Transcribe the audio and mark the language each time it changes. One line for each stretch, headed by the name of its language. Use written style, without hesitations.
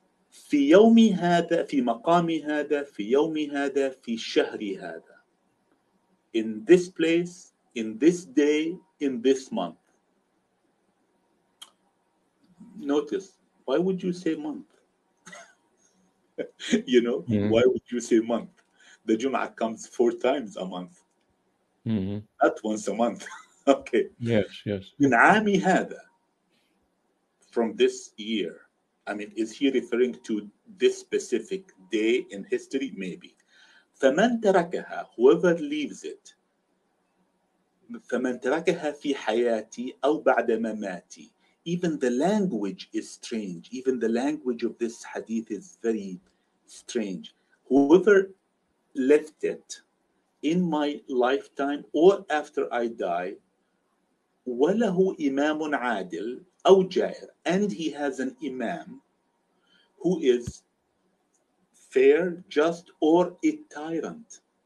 Arabic: في يوم هذا في مقام هذا في يوم هذا في شهر هذا.
English: In this place, in this day, in this month. Notice, why would you say month? Mm-hmm. Why would you say month? The Jum'ah comes 4 times a month, Mm-hmm. not once a month. Okay. Yes, yes.
Arabic: من عام هذا,
English: from this year. I mean, is he referring to this specific day in history? Maybe.
Arabic: فمن تركها,
English: whoever leaves it,
Arabic: فمن تركها في حياتي أو بعد مماتي.
English: Even the language is strange. Even the language of this hadith is very strange. Whoever left it in my lifetime or after I die,
Arabic: وله إمام عادل أو جائر,
English: and he has an imam who is fair, just, or a tyrant.